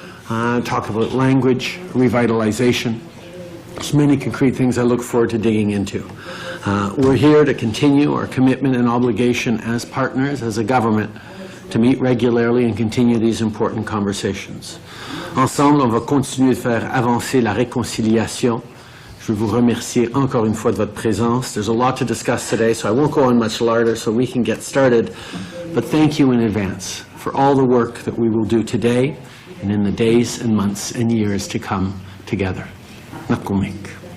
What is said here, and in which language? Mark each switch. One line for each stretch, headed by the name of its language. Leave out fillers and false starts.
English: Talk about language, revitalization. There's many concrete things I look forward to digging into. We're here to continue our commitment and obligation as partners, as a government, to meet regularly and continue these important conversations.
French: Ensemble, on va continuer de faire avancer la réconciliation. Je veux vous remercier encore une fois de votre présence.
English: There's a lot to discuss today, so I won't go on much longer so we can get started. But thank you in advance for all the work that we will do today and in the days and months and years to come together. Nakumik.